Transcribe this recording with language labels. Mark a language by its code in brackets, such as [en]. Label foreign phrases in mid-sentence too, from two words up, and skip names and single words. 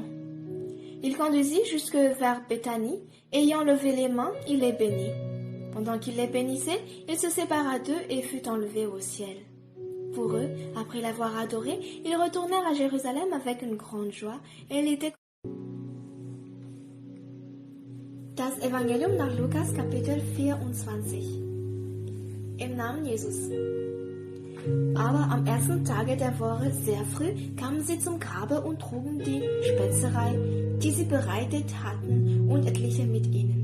[fr] Il conduisit jusque vers Béthanie, ayant levé les mains, il les bénit. Pendant qu'il les bénissait, il se sépara d'eux et fut enlevé au ciel. Pour eux, après l'avoir adoré, ils retournèrent à Jérusalem avec une grande joie, et il était... [de] Das Evangelium nach Lukas, Kapitel 24. Im Namen Jesus. Aber am ersten Tage der Woche, sehr früh, kamen sie zum Grabe und trugen die Spezerei, die sie bereitet hatten, und etliche mit ihnen.